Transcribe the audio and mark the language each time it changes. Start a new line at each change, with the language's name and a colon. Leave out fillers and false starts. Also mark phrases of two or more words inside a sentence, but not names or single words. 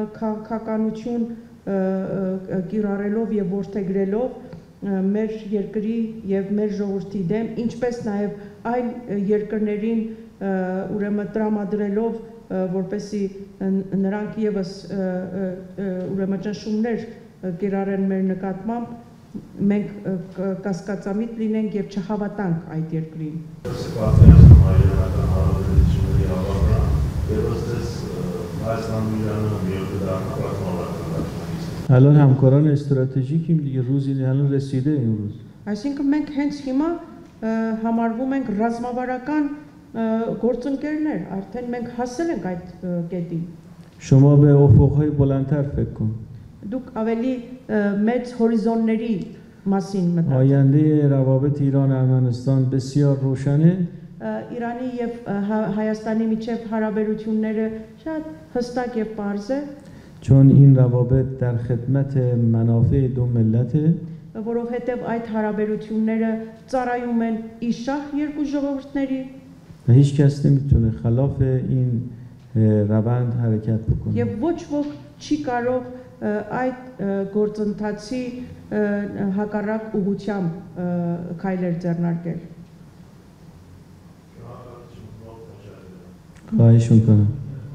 Armenian: քաղաքականություն կիրառելով եւ որդեգրելով մեր երկրի եւ մեր ժողովրդի դեմ, ինչպես նաեւ այլ երկրներին ուրեմն տրամադրելով որպեսի նրանք եւս ուրեմն ճնշումներ կիրառեն մեր նկատմամբ, մենք կասկածամիտ լինենք եւ չհավատանք այդ երկրին։
Persian: الان همکاران استراتژیکیم دیگه روزی الان رسیده این روز.
Armenian: Այսինքն մենք հենց հիմա համարվում ենք ռազմավարական գործընկերներ, արդեն մենք հասել ենք այդ կետին։
Persian: شما به افق‌های بلندتر فکر کن.
Armenian: Դուք ավելի մեծ հորիզոնների մասին մտածեք։
Persian: آینده روابط ایران ارمنستان بسیار روشنه.
Armenian: Իրանի եւ Հայաստանի միջև հարաբերությունները շատ հստակ եւ պարզ է,
Persian: چون این روابط در خدمت منافع دو ملته.
Armenian: որովհետեւ այդ հարաբերությունները ծառայում են իշահ երկու ժողովուրդների
Persian: و هیچ کس نمیتونه خلاف این روند حرکت بکنه.
Armenian: եւ ոչ ոք չի կարող այդ գործընթացի հակառակ ուղղությամբ քայլեր ձեռնարկել։
Persian: خواهش میکنم.